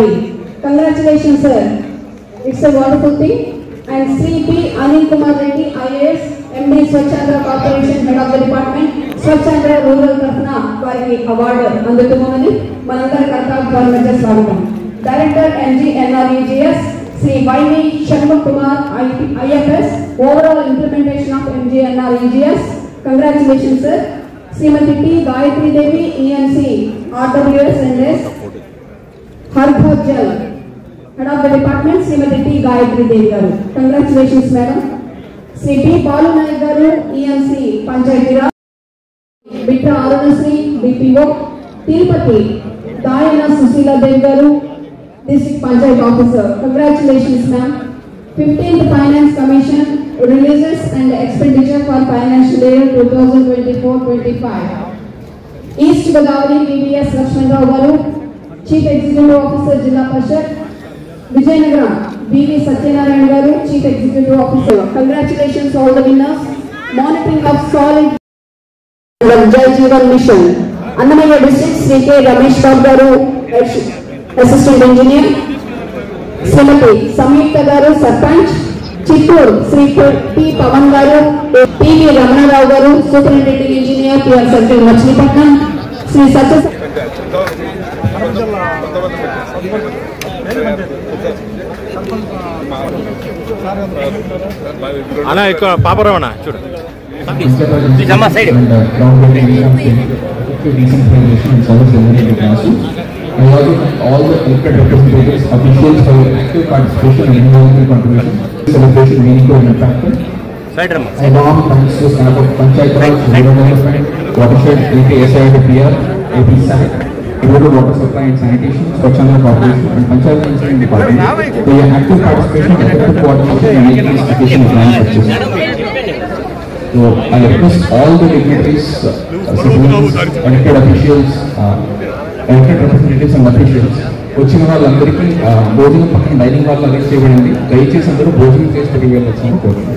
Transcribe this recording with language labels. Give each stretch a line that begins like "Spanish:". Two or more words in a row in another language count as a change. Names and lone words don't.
English: Congratulation sir, it's a wonderful thing.
Telugu: అండ్ శ్రీ P అనిల్ కుమార్ రెడ్డి IAS MD స్వచ్ఛాంధ్ర కార్పొరేషన్
English: head of the department
Telugu: స్వచ్ఛాంధ్ర రూరల్ తరఫున వారికి అవార్డు అందుతున్నది. మనందరి కర్తవ్య స్వాగతం. డైరెక్టర్ MGNREGS Sri YV Shanmugh Kumar IFS,
English: overall implementation of MGNREGS. Congratulations sir. Srimati T Gayatri Devi ENC RWS and S Harbhaj Jal, head of the department Srimati T Gayatri Devi garu. Congratulations madam. Sri B Balu Nayak garu ENC Panchayati Raj, Bitra Arunasri BPO Tirupati Dayana Susila Dev garu, District Panchayat Officer. Congratulations, ma'am. 15th Finance Commission releases and expenditure for financial year 2024-25. East Godavari PBS Lakshman Rao garu, Chief Executive Officer Jilla Parishad. Vijayanagaram B.V. Satyanarayan garu, Chief Executive Officer. Congratulations all the winners. Monitoring of solid Jai Jeevan Mission. Annamaya District Sri K. Ramesh Babu garu, Assistant Engineer. Srimati Samyukta garu, Sarpanch. Chittur Sri P. Pavan garu, P.V. Ramana Rao garu, Superintending Engineer, PR Circle, Machilipatnam. Sri Satya
Telugu: అలా ఎక్కువ పాపరావనా చూడు
English: all the elected representatives, officials for your active participation and invaluable contribution to the celebration meaningful and impactful. A warm thanks to staff of Panchayat Raj, Rural Development, Watershed, APSI, PR, APSAC, Rural Water Supply and Sanitation, Swachhanda Corporation, and Panchayat Engineering Department for your active participation and effective coordination in making this occasion a grand success. So I request all the dignitaries, citizens, elected officials, elected representatives and officials
Telugu: వచ్చిన వాళ్ళందరికీ భోజనం పక్కన డైనింగ్ హాల్ అరేంజ్ చేయబడింది. దయచేసి అందరూ భోజనం చేసి తిరిగి వెళ్ళొచ్చాను కోరుతున్నాను.